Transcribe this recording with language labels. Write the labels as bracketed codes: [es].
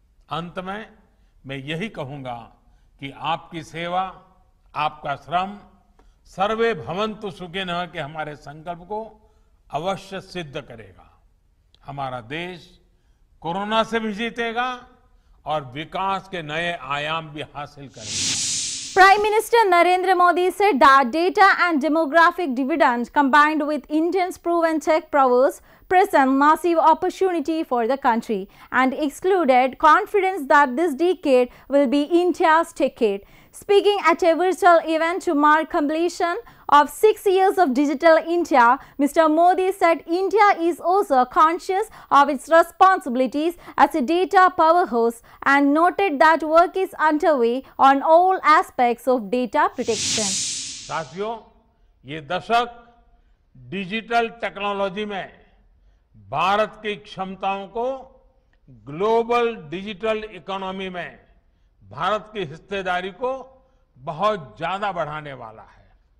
[hi] अंत में मैं यही कहूंगा कि आपकी सेवा, आपका श्रम सर्वे भवन्तु सुखिनः के हमारे संकल्प को अवश्य सिद्ध करेगा। हमारा देश कोरोना से भी जीतेगा और विकास के नए आयाम भी हासिल करेगा। [en] Prime Minister Narendra Modi said that data and demographic dividend combined with India's proven tech prowess present massive opportunity for the country and excluded confidence that this decade will be India's decade. Speaking at a virtual event to mark completion of 6 years of Digital India, Mr. Modi said India is also conscious of its responsibilities as a data powerhouse and noted that work is underway on all aspects of data protection. [hi] साथियों, ये दशक digital technology में भारत की क्षमताओं को global digital economy में भारत की हिस्सेदारी को बहुत ज्यादा बढ़ाने वाला है।